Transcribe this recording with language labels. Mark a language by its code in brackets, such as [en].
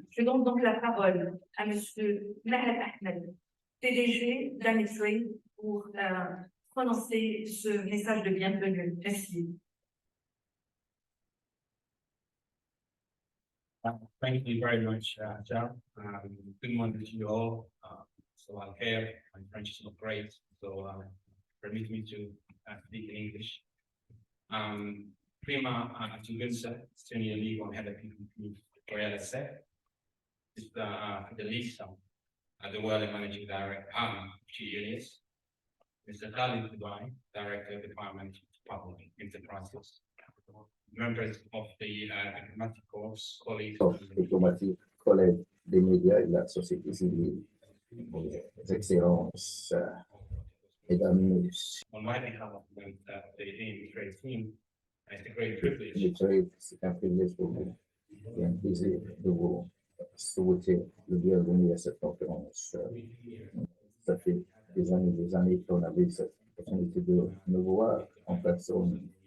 [fr] Je donne donc la parole à Monsieur Mahad Ahmed, PDG d'Amitrade, pour prononcer ce message de bienvenue. Merci. [en] Thank you very much, John. Good morning to you all. So I'm here. My French is not great, so permit me to speak in English. Prima Abugonza, Senior Legal Head of PPP for LSF, is the Lisa, the World Managing Director, GES. Mr. Khalid Dubai, Director of Department of Public Enterprises. Members of the diplomatic corps, colleagues. [fr] Diplomatique, collègues des médias et de la société civile, excellences, mesdames et messieurs. [en] On my behalf of the Amitrade team, it's a great privilege. [fr] Amitrade, c'est un privilège pour vous et un plaisir de vous souhaiter le bienvenue à cette conférence. Ça fait des années qu'on avait cette opportunité de nous voir en personne.